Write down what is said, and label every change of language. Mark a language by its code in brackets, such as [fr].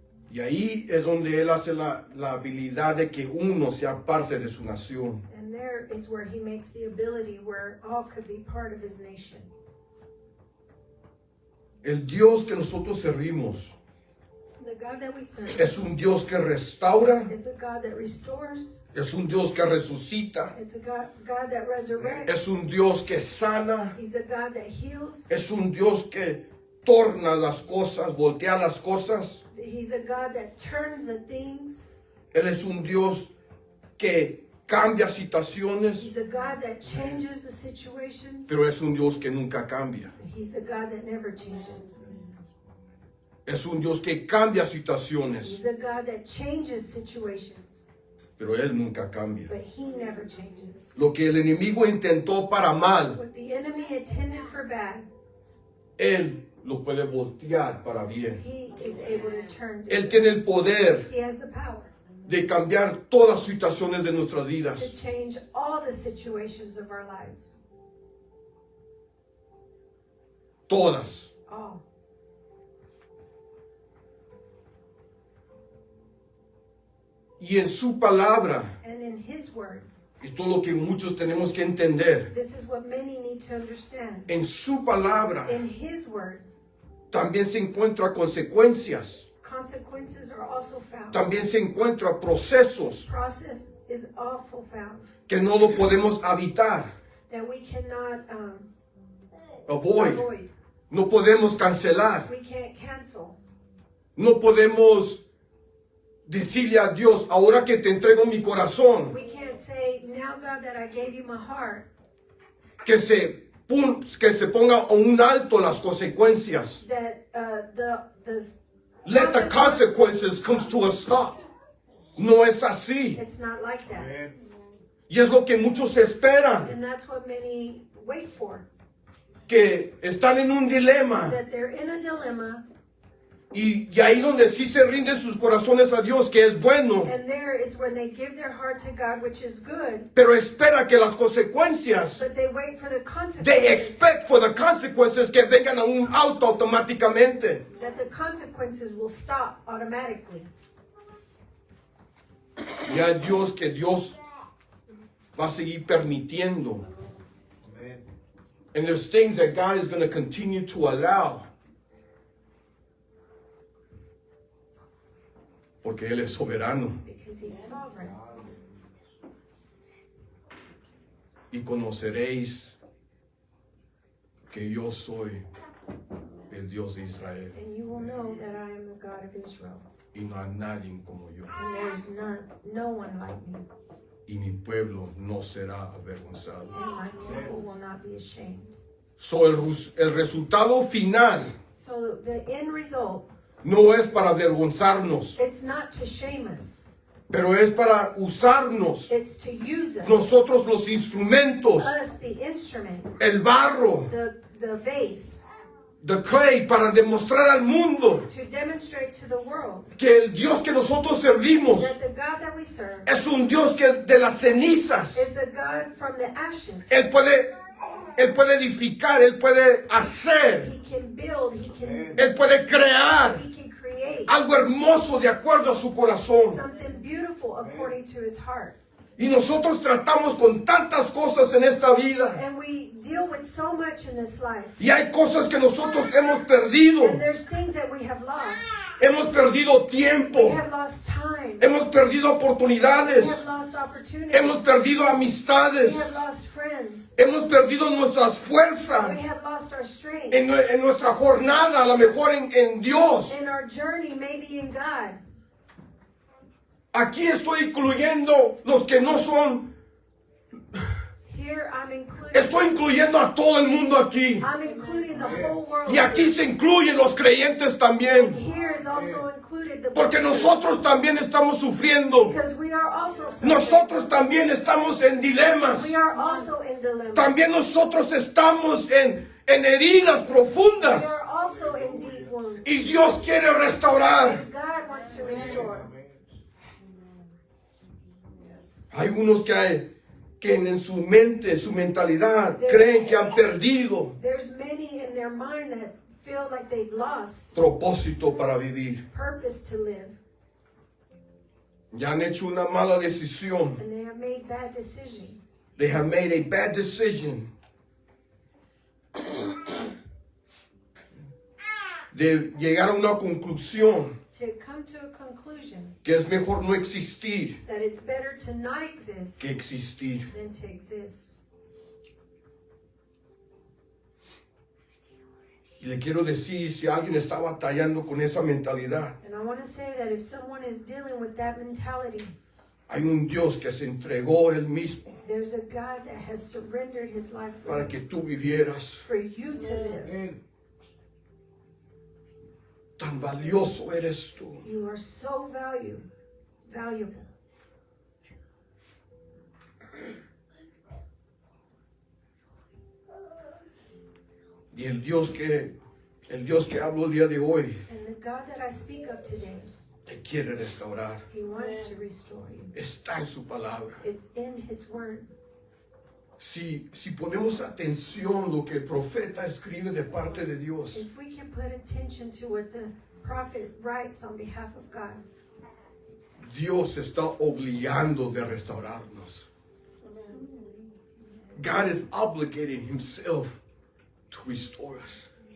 [es] Y ahí es donde Él hace la habilidad de que uno sea parte de su nación. [en] And there is where He makes the ability where all could be part of His nation. [es] El Dios que nosotros servimos [en] The God that we serve [es] es un Dios que restaura, [en] is a God that restores. [es] es un Dios que resucita, [en] It's a God that resurrects. [es] es un Dios que sana, [en] He's a God that heals. [es] es un Dios que torna las cosas, voltea las cosas. [en] He's a God that turns the things. [es] Él es un Dios que cambia situaciones, [en] He's a God that changes the situations. [es] pero es un Dios que nunca cambia. [en] He's a God that never changes. [es] Es un Dios que cambia situaciones, [en] He's a God that changes situations, [es] pero Él nunca cambia. [en] but He never changes. [es] Lo que el enemigo intentó para mal, [en] What the enemy intended for bad, [es] Él lo puede voltear para bien. [en] He is able to turn. [es] Él tiene el poder [en] He has the power [es] de cambiar todas las situaciones de nuestras vidas. [en] to change all the situations of our lives. [es] Todas. [en] All. [es] Y en su palabra [en] And in His word, [es] Esto es lo que muchos tenemos que entender. [en] This is what many need to understand. [es] En su palabra [en] In His Word, [es] también se encuentran consecuencias. [en] consequences are also found. [es] También se encuentran procesos [en] Process is also found [es] que no lo podemos evitar, [en] that we cannot [es] avoid. [en] avoid. [es] No podemos cancelar. [en] We can't cancel. [es] No podemos decirle a Dios, ahora que te entrego mi corazón, [en] We can't say, now God that I gave you my heart, [es] que se ponga a un alto las consecuencias. [en] that the Let the consequences come to a stop. [es] No es así. [en] It's not like that. [es] Y es lo que muchos esperan, [en] And that's what many wait for. [es] que están en un dilema. [en] That they're in a dilemma, [es] Y ahí donde sí se rinden sus corazones a Dios, que es bueno, [en] and there is when they give their heart to God, which is good, [es] pero espera que las consecuencias, [en] but they wait for the they consequences. expect for the consequences [es] que vengan a un auto automáticamente. [en] That the consequences will stop automatically. [es] Y a Dios que Dios va a seguir permitiendo. [en] And there's things that God is going to continue to allow. [es] Porque Él es soberano. [en] Because He's sovereign. [es] Y conoceréis que yo soy el Dios de Israel. [en] And you will know that I am the God of Israel. [es] Y no hay nadie como yo. [en] And there's no one like me. [es] Y mi pueblo no será avergonzado. [en] And my people will not be ashamed. [es] So el resultado final [en] So the end result, [es] no es para avergonzarnos, [en] it's not to shame us. [es] pero es para usarnos, [en] It's to use us. [es] nosotros los instrumentos, [en] Us, the instrument, [es] el barro, [en] the vase, the clay, [es] para demostrar al mundo [en] to demonstrate to the world [es] que el Dios que nosotros servimos [en] that the God that we serve [es] es un Dios que de las cenizas, [en] is a God from the ashes. [es] Él puede edificar, Él puede hacer, [en] He can build, [es] Él puede crear [en] he can create [es] algo hermoso de acuerdo a su corazón. [en] something beautiful according to his heart. [es] Y nosotros tratamos con tantas cosas en esta vida. [en] And we deal with so much in this life. [es] Y hay cosas que nosotros hemos perdido. [en] And there's things that we have lost. [es] Hemos perdido tiempo. [en] We have lost time. [es] Hemos perdido [en] We [es] oportunidades. [en] have lost opportunity. [es] Hemos perdido [en] We [es] amistades. [en] have lost friends. [es] Hemos perdido nuestras [en] We [es] fuerzas [en] have lost our strength. [es] en nuestra jornada, a lo mejor en Dios. [en] In our journey, maybe in God. [es] Aquí estoy incluyendo los que no son. [en] Here I'm including. [es] Estoy incluyendo a todo el mundo aquí. [en] I'm including the whole world. [es] Y aquí se incluyen los creyentes [en] And [es] también. [en] here is also included the [es] Porque [en] believers. [es] nosotros también estamos sufriendo. [en] Because we are also suffering. [es] Nosotros también estamos en dilemas. [en] We are also in dilemma. [es] También nosotros estamos en heridas [en] We [es] profundas. [en] are also in deep wounds. [es] Y Dios quiere restaurar. [en] And God wants to restore. [es] Hay unos que en su mente, en su mentalidad, creen que han perdido [en] There's many in their mind that feel like they've lost [es] propósito para vivir. [en] purpose to live. [es] Ya han hecho una mala decisión. [en] And they have made bad decisions. They have made a bad decision [es] de llegar a una conclusión [en] To come to a conclusion [es] que es mejor no existir [en] that it's better to not exist [es] que existir. [en] than to exist. [es] Y le quiero decir, si alguien está batallando con esa mentalidad, [en] And I want to say that if someone is dealing with that mentality, [es] hay un Dios que se entregó Él mismo [en] there's a God that has surrendered his life [es] para que tú vivieras. [en] for you to live. [es] Tan valioso eres tú. [en] You are so valuable. [es] Y el Dios que hablo el día de hoy, [en] And the God that I speak of today, [es] te quiere restaurar. [en] he wants to restore you. [es] Está en su palabra. [en] It's in his word. [es] Si ponemos atención lo que el profeta escribe de parte de Dios, [en] If we can put attention to what the prophet writes on behalf of God, [es] Dios está obligando de restaurarnos. [en] God is obligating himself to restore us.